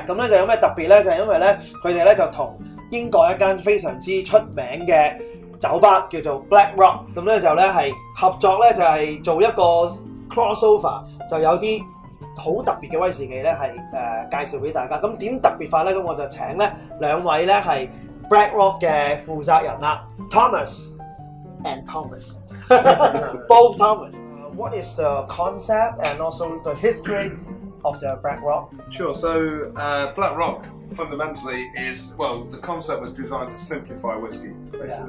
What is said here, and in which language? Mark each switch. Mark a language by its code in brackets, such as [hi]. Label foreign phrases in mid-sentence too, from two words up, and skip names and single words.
[yue] 咁咧就有咩特別咧？就係因為咧佢哋咧就同英國一間非常之出名嘅酒吧叫做 Black Rock， 咁咧就咧係合作咧就係做一個 crossover， 就有啲好特別嘅威士忌咧係介紹俾大家。咁點特別法咧？咁我就請咧兩位咧係 Black Rock 嘅負責人啦 ， [en] Thomas and Thomas， both Thomas. What is the concept and also the history of the Black Rock? Sure. So Black Rock fundamentally is, well, the concept was designed to simplify whiskey, basically.